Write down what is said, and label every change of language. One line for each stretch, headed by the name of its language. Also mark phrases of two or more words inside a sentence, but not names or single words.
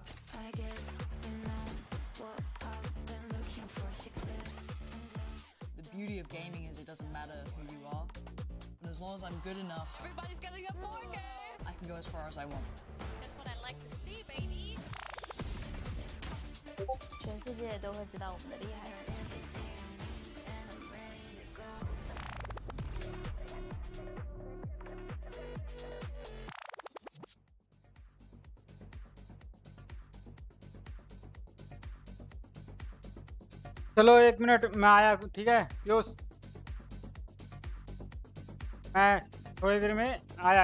English: I guess you know what I've been looking for, success. The beauty of gaming is it doesn't matter who you are, but as long as I'm good enough, Everybody's getting a 4K. I can go as far as I want. That's what I like to see, baby.
Chinese: 全世界都会知道我们的厉害。
Hindi: चलो 1 मिनट मैं आया, ठीक है योस, मैं थोड़ी देर में आया।